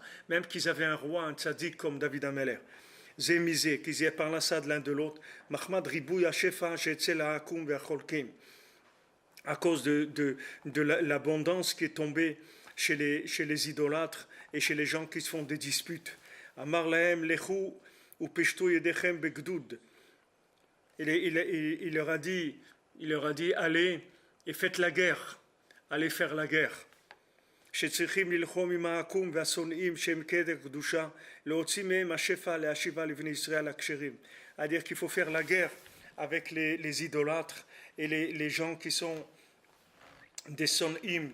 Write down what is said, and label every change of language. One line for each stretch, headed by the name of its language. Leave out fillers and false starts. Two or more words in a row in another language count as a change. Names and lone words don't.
French: Même qu'ils avaient un roi, un tzaddik comme David Ameller. Zémisé, qu'ils aient parnassa de l'un de l'autre. À cause de l'abondance qui est tombée chez les idolâtres et chez les gens qui se font des disputes.
Hebrew: אמר להם לכו ופשטו ידיכם בגדוד.
French: Il leur a dit, allez et faites la guerre, allez faire la guerre. C'est-à-dire qu'il faut faire la guerre avec les idolâtres et les gens qui sont des sonim,